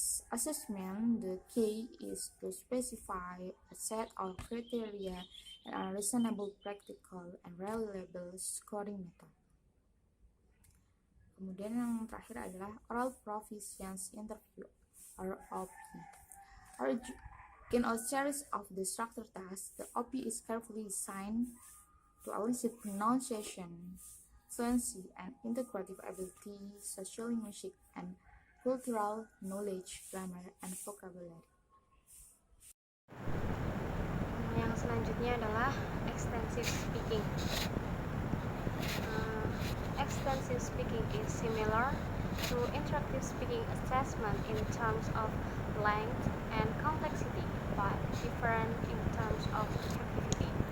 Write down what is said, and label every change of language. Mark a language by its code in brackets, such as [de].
[en] Assessment, the key is to specify a set of criteria and a reasonable, practical, and reliable scoring method. [id] Kemudian yang terakhir adalah oral proficiency interview, or OP. [en] In a series of the structured tasks, the OP is carefully designed to elicit pronunciation, fluency, and integrative ability, social linguistic, and cultural knowledge, grammar, and vocabulary. [id] Yang selanjutnya adalah extensive speaking. [en] Extensive speaking is similar to interactive speaking assessment in terms of length and complexity, but different in terms of effectivity.